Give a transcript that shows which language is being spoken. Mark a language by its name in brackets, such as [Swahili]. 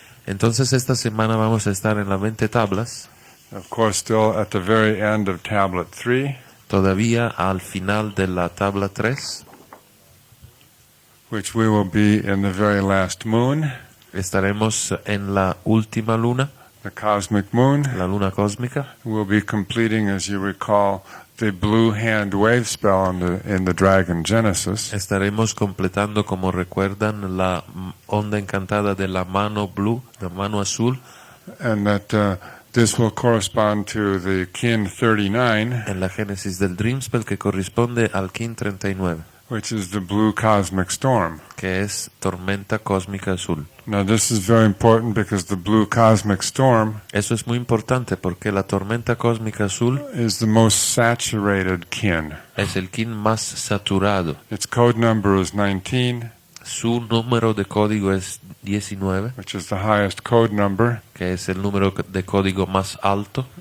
[Spanish] Entonces esta semana vamos a estar en las 20 tablas, [English] of course still at the very end of tablet 3, [Spanish] todavía al final de la tabla 3. [English] which we will be in the very last moon, [Spanish] Estaremos en la última luna, [English] the cosmic moon. [Spanish] la luna cósmica. [English] We'll be completing, as you recall, the blue hand wave spell in the Dragon Genesis. [Spanish] Estaremos completando, como recuerdan, la onda encantada de la mano blue, la mano azul, [English] And that this will correspond to the kin 39, [Spanish] en la génesis del Dream Spell, que corresponde al Kin 39, [English] which is the blue cosmic storm. [Spanish] que es tormenta cósmica azul. [English] Now this is very important because the blue cosmic storm [Spanish] Eso es muy importante porque la tormenta cósmica azul [English] is the most saturated kin. [Spanish] es el Kin más saturado. [English] Its code number is 19, [Spanish] Su número de código es 19, [English] which is the highest code number, [Spanish] que es el número de código más alto,